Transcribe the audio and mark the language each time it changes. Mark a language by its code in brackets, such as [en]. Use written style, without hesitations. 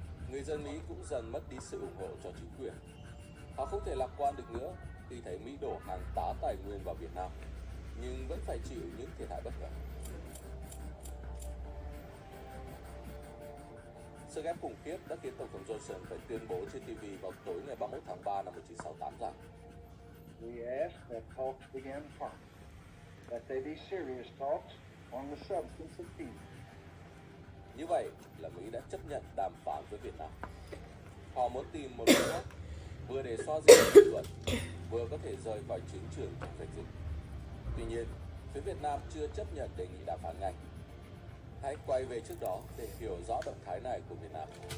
[vi] Người dân Mỹ cũng dần mất đi sự ủng hộ cho chính quyền. Họ không thể lạc quan được nữa khi thấy Mỹ đổ hàng tá tài nguyên vào Việt Nam, nhưng vẫn phải chịu những thiệt hại bất ngờ. Sức ép khủng khiếp đã khiến Tổng thống Johnson phải tuyên bố trên TV vào tối ngày 31 tháng 3 năm 1968 rằng [en] We ask that talks begin prompt, that they be serious talks on the substance of peace. [vi] Như vậy là Mỹ đã chấp nhận đàm phán với Việt Nam. Họ muốn tìm một đối tác vừa để xoa dịu dư luận, vừa có thể rời khỏi chiến trường chống dịch dịch. Tuy nhiên, phía Việt Nam chưa chấp nhận đề nghị đàm phán ngay. Hãy quay về trước đó để hiểu rõ động thái này của Việt Nam.